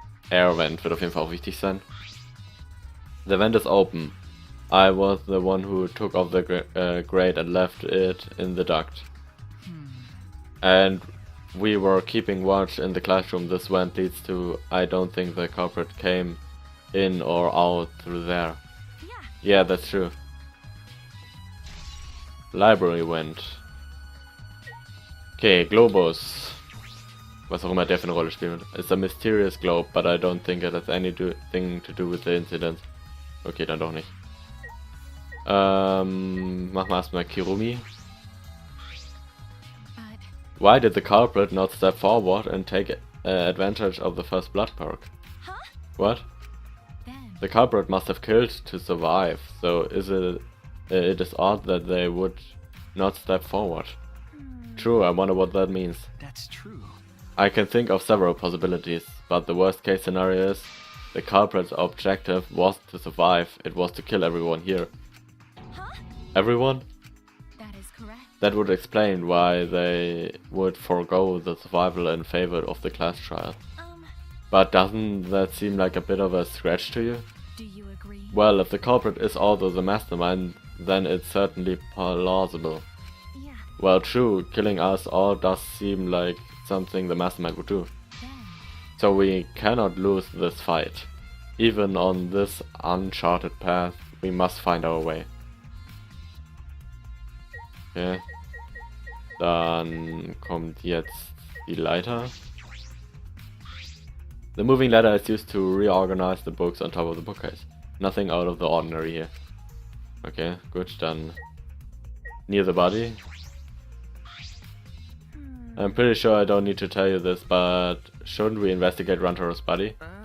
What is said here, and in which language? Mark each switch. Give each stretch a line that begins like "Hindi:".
German: Air vent wird auf jeden Fall auch wichtig sein.
English: The vent is open. I was the one who took off the grate and left it in the duct. And we were keeping watch in the classroom. This vent leads to... I don't think the culprit came in or out through there. Yeah. Yeah, that's true. Library vent. Okay, Globus.
German: Was auch immer der für eine Rolle spielt.
English: It's a mysterious globe, but I don't think it has anything to do with the incident.
German: Okay, dann doch nicht. Machen wir erstmal Kirumi.
English: But Why did the culprit not step forward and take advantage of the first blood perk? huh? What? Then The culprit must have killed to survive, so it is odd that they would not step forward. True, I wonder what that means. That's true. I can think of several possibilities, but the worst case scenario is the culprit's objective was to survive, it was to kill everyone here. huh? Everyone? That is correct. That would explain why they would forego the survival in favor of the class trial. But doesn't that seem like a bit of a stretch to you? Do you agree? Well, if the culprit is also the mastermind, then it's certainly plausible. Yeah. Well, true, killing us all does seem like something the mastermind would do. Then. So we cannot lose this fight. Even on this uncharted path, we must find our way. Okay.
German: Dann kommt jetzt die Leiter.
English: The moving ladder is used to reorganize the books on top of the bookcase. Nothing out of the ordinary here. Okay,
German: gut, dann
English: near the body. I'm pretty sure I don't need to tell you this, but shouldn't we investigate Rantaro's body?